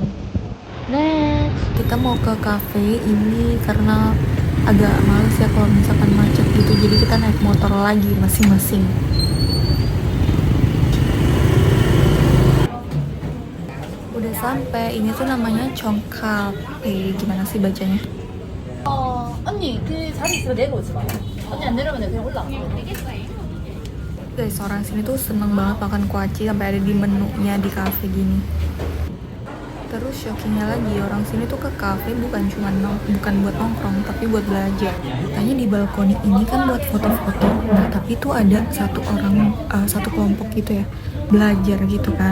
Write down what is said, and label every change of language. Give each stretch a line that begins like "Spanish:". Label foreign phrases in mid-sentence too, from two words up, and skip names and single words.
Indonesian: Next, kita mau ke cafe ini karena agak males ya kalau misalkan macet gitu, jadi kita naik motor lagi masing-masing. Udah sampai, ini tuh namanya Chong Cafe. Gimana sih bacanya?
Korean: 언니 그 자리 있으면 내려오지 마. 언니 안 내려오면 그냥 올라가.
Indonesian: Guys, orang sini tuh seneng banget makan kuaci sampai ada di menunya di cafe gini. Terus shockingnya lagi, orang sini tuh ke cafe bukan buat nongkrong, tapi buat belajar. Tanya di balkoni ini kan buat foto-foto. Nah, tapi tuh ada satu kelompok gitu ya, belajar gitu kan.